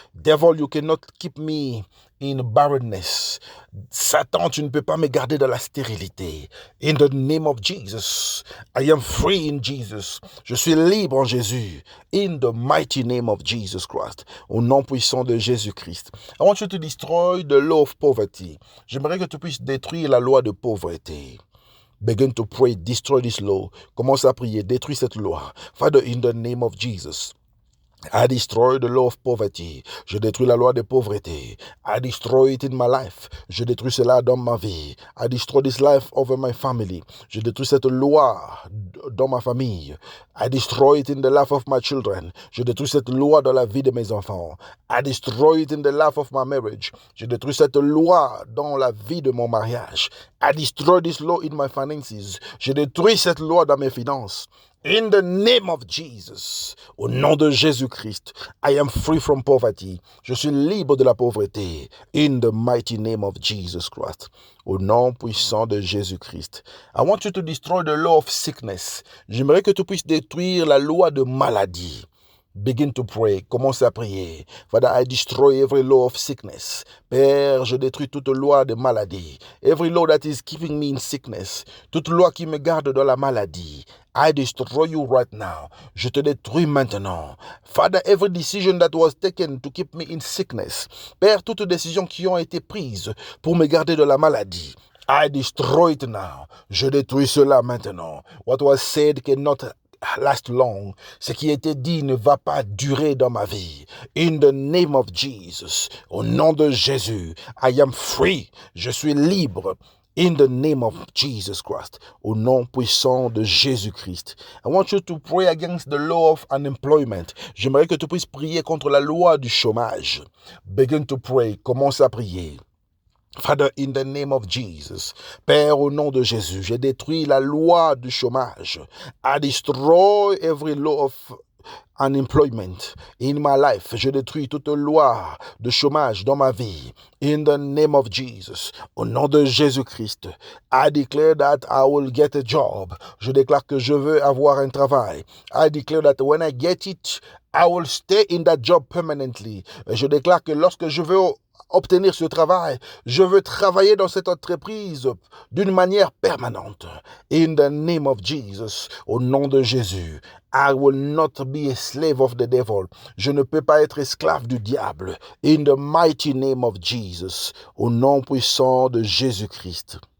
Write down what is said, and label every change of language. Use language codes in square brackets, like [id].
[en] Devil, you cannot keep me in barrenness. [fr] Satan, tu ne peux pas me garder dans la stérilité. [en] In the name of Jesus, I am free in Jesus. [fr] Je suis libre en Jésus. [en] In the mighty name of Jesus Christ. [fr] Au nom puissant de Jésus-Christ. [en] I want you to destroy the law of poverty. [fr] J'aimerais que tu puisses détruire la loi de pauvreté. [en] Begin to pray, destroy this law. [fr] Commence à prier, détruis cette loi. [en] Father, in the name of Jesus, I destroy the law of poverty. [fr] Je détruis la loi de pauvreté. [en] I destroy it in my life. [fr] Je détruis cela dans ma vie. [en] I destroy this life over my family. [fr] Je détruis cette loi dans ma famille. [en] I destroy it in the life of my children. [fr] Je détruis cette loi dans la vie de mes enfants. [en] I destroy it in the life of my marriage. [fr] Je détruis cette loi dans la vie de mon mariage. [en] I destroy this law in my finances. [fr] Je détruis cette loi dans mes finances. [en] In the name of Jesus, [fr] au nom de Jésus-Christ, [en] I am free from poverty. [fr] Je suis libre de la pauvreté. [en] In the mighty name of Jesus Christ, [fr] au nom puissant de Jésus-Christ. [en] I want you to destroy the law of sickness. [fr] J'aimerais que tu puisses détruire la loi de maladie. [en] Begin to pray. [fr] Commence à prier. [en] Father, I destroy every law of sickness. [fr] Père, je détruis toute loi de maladie. [en] Every law that is keeping me in sickness. [fr] Toute loi qui me garde dans la maladie. [en] I destroy you right now. [fr] Je te détruis maintenant. [en] Father, every decision that was taken to keep me in sickness. [fr] Père, toutes décisions qui ont été prises pour me garder de la maladie. [en] I destroy it now. [fr] Je détruis cela maintenant. [en] What was said cannot last long. [fr] Ce qui était dit ne va pas durer dans ma vie. [en] In the name of Jesus, [fr] au nom de Jésus, [en] I am free. [fr] Je suis libre. [en] In the name of Jesus Christ, [fr] au nom puissant de Jésus-Christ. [en] I want you to pray against the law of unemployment. [fr] J'aimerais que tu puisses prier contre la loi du chômage. [en] Begin to pray. [fr] Commence à prier. [en] Father, in the name of Jesus, [fr] Père, au nom de Jésus, j'ai détruit la loi du chômage. [en] I destroy every law of unemployment in my life. [fr] Je détruis toute loi de chômage dans ma vie. [en] In the name of Jesus, [fr] au nom de Jésus-Christ, [en] I declare that I will get a job. [fr] Je déclare que je veux avoir un travail. [en] I declare that when I get it, I will stay in that job permanently. [fr] Je déclare que lorsque je veux obtenir ce travail, je veux travailler dans cette entreprise d'une manière permanente. [en] In the name of Jesus, [fr] au nom de Jésus, [en] I will not be a slave of the devil. [fr] Je ne peux pas être esclave du diable. [en] In the mighty name of Jesus, [fr] au nom puissant de Jésus-Christ.